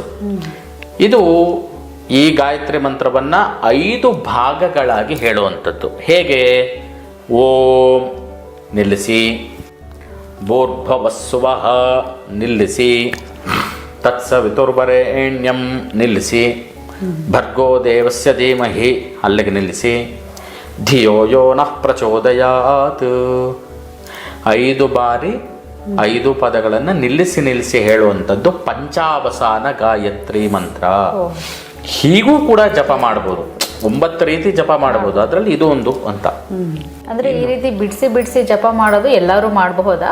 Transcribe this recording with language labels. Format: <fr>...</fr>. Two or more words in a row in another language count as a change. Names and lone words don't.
<kn>ಇದು ಈ ಗಾಯತ್ರಿ ಮಂತ್ರವನ್ನ 5 ಭಾಗಗಳಾಗಿ ಹೇಳುವಂಥದ್ದು. ಹೇಗೆ? ಓಂ ನಿಲ್ಲಿಸಿ, ಭೂರ್ಭುವಸ್ವಃ ನಿಲ್ಲಿಸಿ, ತತ್ಸವಿತುರ್ವರೆಣ್ಯಂ ನಿಲ್ಲಿಸಿ,</kn> <sa>ಭರ್ಗೋ ದೇವಸ್ಯ ಧೀಮಹಿ</sa> <kn>ಅಲ್ಲಿಗೆ ನಿಲ್ಲಿಸಿ,</kn> <sa>ಧಿಯೋ ಯೋ ನಃ ಪ್ರಚೋದಯಾತ್</sa> <kn>5 ಬಾರಿ 5 ಪದಗಳನ್ನು ನಿಲ್ಲಿಸಿ ಹೇಳುವಂಥದ್ದು ಪಂಚಾವಸಾನ ಗಾಯತ್ರಿ ಮಂತ್ರ. ಹೀಗೂ ಕೂಡ ಜಪ ಮಾಡಬಹುದು. 9 ರೀತಿ ಜಪ ಮಾಡಬಹುದು, ಅದರಲ್ಲಿ ಇದು ಒಂದು ಅಂತ. ಅಂದ್ರೆ ಈ ರೀತಿ ಬಿಡಿಸಿ ಜಪ ಮಾಡೋದು ಎಲ್ಲರೂ ಮಾಡಬಹುದಾ?</kn>